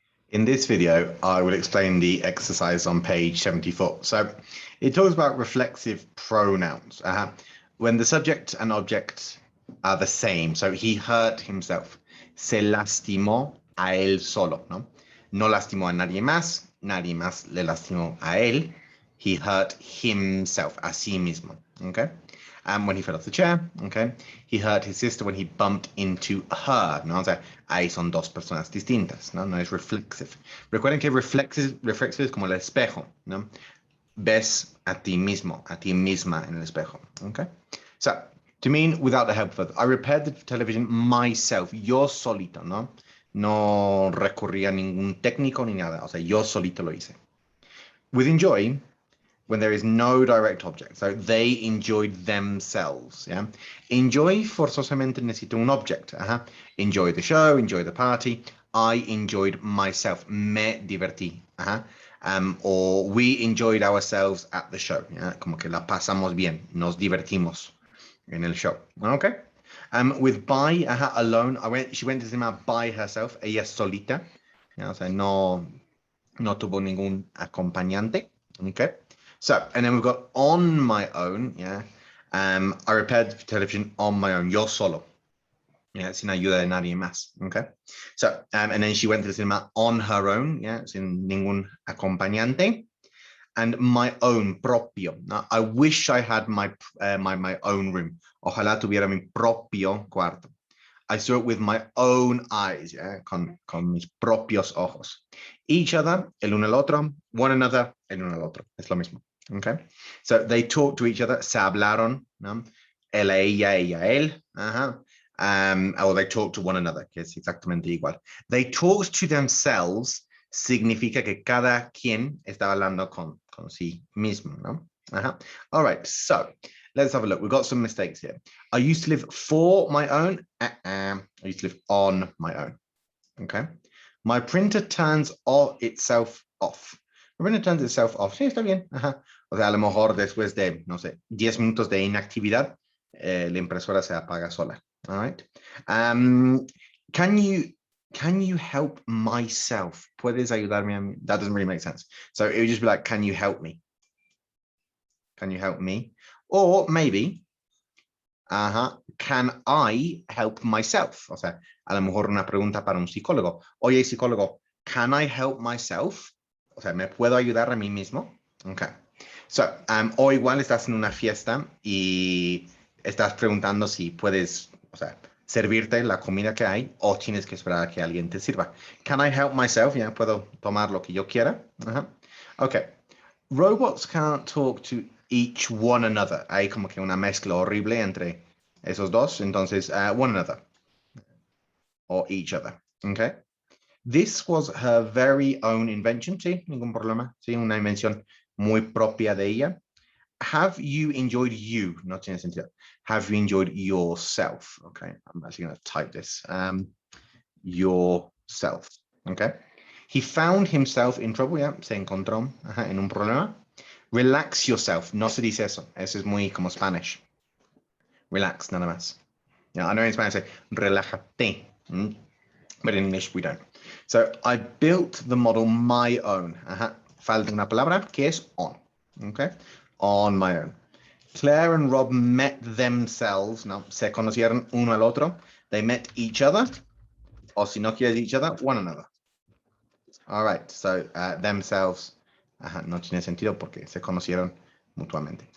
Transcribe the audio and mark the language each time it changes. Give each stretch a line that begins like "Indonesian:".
English: In this video, I will explain the exercise on page 74. So it talks about reflexive pronouns. When the subject and object are the same. So he hurt himself.
Spanish: Se lastimó a él solo, ¿no? No lastimó a nadie más le lastimó a él.
English: He hurt himself,
Spanish: a sí mismo,
English: okay? And when he fell off the chair, okay? He hurt his sister when he bumped into her,
Spanish: ¿no? O sea, ahí son dos personas distintas, ¿no? No es reflexive. Recuerden que reflexive es como el espejo, ¿no? Ves a ti mismo, a ti misma en el espejo, okay?
English: So, to mean without the help of others, I repaired the television myself,
Spanish: yo solito,
English: ¿no?
Spanish: No recurrí a ningún técnico ni nada, o sea, yo solito lo hice.
English: With enjoy, when there is no direct object. So they enjoyed themselves. Yeah.
Spanish: Enjoy forzosamente necesita un object.
English: Enjoy the show, enjoy the party. I enjoyed myself.
Spanish: Me divertí.
English: Or we enjoyed ourselves at the show. Yeah.
Spanish: Como que la pasamos bien. Nos divertimos en el show.
English: Okay. With by, alone. She went to the cinema by herself.
Spanish: Ella solita. Yeah, o sea, no tuvo ningún acompañante.
English: Okay. So, and then we've got on my own, yeah. I repaired the television on my own,
Spanish: yo solo. Yeah, sin ayuda de nadie más, okay?
English: So, and then she went to the cinema on her own, yeah,
Spanish: sin ningún acompañante.
English: And my own, propio. Now, I wish I had my own room.
Spanish: Ojalá tuviera mi propio cuarto.
English: I saw it with my own eyes,
Spanish: yeah, con mis propios ojos. Each other, el uno el otro, one another, el uno el otro. Es lo mismo. Okay, so
English: they talk to each other,
Spanish: se hablaron, ¿no? Él, ella, él,
English: or they talk to one another,
Spanish: que es exactamente igual.
English: They talk to themselves
Spanish: significa que cada quien está hablando con sí mismo, ¿no?
English: All right, so let's have a look. We've got some mistakes here. I used to live for my own. I used to live on my own. Okay, my printer turns itself off. When it turns itself off,
Spanish: sí, está bien. O sea, a lo mejor después de, no sé, 10 minutos de inactividad, la impresora se apaga sola.
English: All right. Can you help myself?
Spanish: ¿Puedes ayudarme a mí?
English: That doesn't really make sense. So it would just be like, can you help me? Can you help me? Or maybe, can I help myself?
Spanish: O sea, a lo mejor una pregunta para un psicólogo. Oye, psicólogo,
English: can I help myself?
Spanish: O sea, ¿me puedo ayudar a mí mismo? Okay. So, o igual estás en una fiesta y estás preguntando si puedes, o sea, servirte la comida que hay o tienes que esperar a que alguien te sirva.
English: Can I help myself?
Spanish: Yeah, puedo tomar lo que yo quiera.
English: Okay. Robots can't talk to each one another.
Spanish: Hay como que una mezcla horrible entre esos dos. Entonces, one another or each other.
English: Okay. This was her very own invention,
Spanish: sí, ningún problema, sí, una invención muy propia de ella.
English: Have you enjoyed you?
Spanish: No tiene sentido.
English: Have you enjoyed yourself? Okay, I'm actually going to type this. Yourself, okay. He found himself in trouble, yeah,
Spanish: se encontró en un problema.
English: Relax yourself,
Spanish: no se dice eso. Eso es muy como Spanish. Relax, nada más.
English: Now, I know in Spanish say, relájate. But in English, we don't. So I built the model my own.
Spanish: Falta una palabra que es on. Okay, on my own.
English: Claire and Rob met themselves.
Spanish: No, se conocieron uno al otro.
English: They met each other.
Spanish: O si no quieres each other, one another. All right, so themselves no tiene sentido porque se conocieron mutuamente.